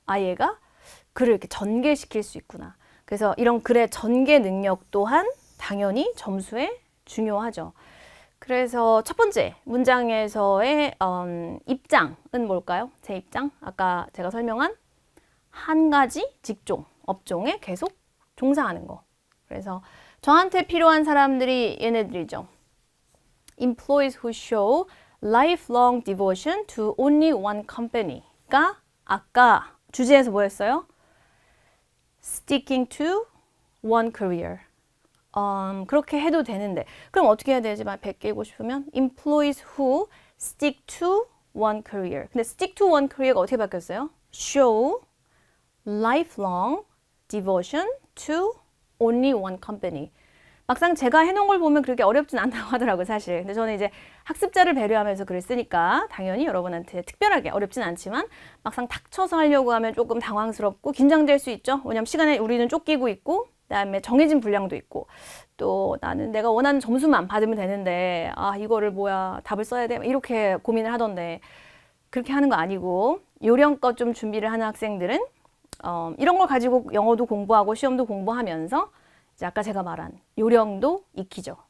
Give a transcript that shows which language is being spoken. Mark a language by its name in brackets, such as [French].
[Korean] 얘가 글을 이렇게 전개시킬 수 있구나. 그래서 이런 글의 전개 능력 또한 당연히 점수에 중요하죠. 그래서 첫 번째 문장에서의 입장은 뭘까요? 제 입장? 아까 제가 설명한 한 가지 직종, 업종에 계속 종사하는 거. 그래서 저한테 필요한 사람들이 얘네들이죠. [English] Employees who show lifelong devotion to only one company가 [Korean] 아까 주제에서 뭐였어요? [English] Sticking to one career. [Korean] 그렇게 해도 되는데 그럼 어떻게 해야 되지? 100개 읽고 싶으면 [English] employees who stick to one career. [Korean] 근데 [English] stick to one career [Korean] 가 어떻게 바뀌었어요? [English] show lifelong devotion to only one company. [Korean] 막상 제가 해놓은 걸 보면 그렇게 어렵진 않다고 하더라고요, 사실. 근데 저는 이제 학습자를 배려하면서 글을 쓰니까 당연히 여러분한테 특별하게 어렵진 않지만 막상 닥쳐서 하려고 하면 조금 당황스럽고 긴장될 수 있죠. 왜냐면 시간에 우리는 쫓기고 있고 그다음에 정해진 분량도 있고 또 나는 내가 원하는 점수만 받으면 되는데 이거를 뭐야 답을 써야 돼 이렇게 고민을 하던데 그렇게 하는 거 아니고 요령껏 좀 준비를 하는 학생들은 이런 걸 가지고 영어도 공부하고 시험도 공부하면서 이제 아까 제가 말한 요령도 익히죠.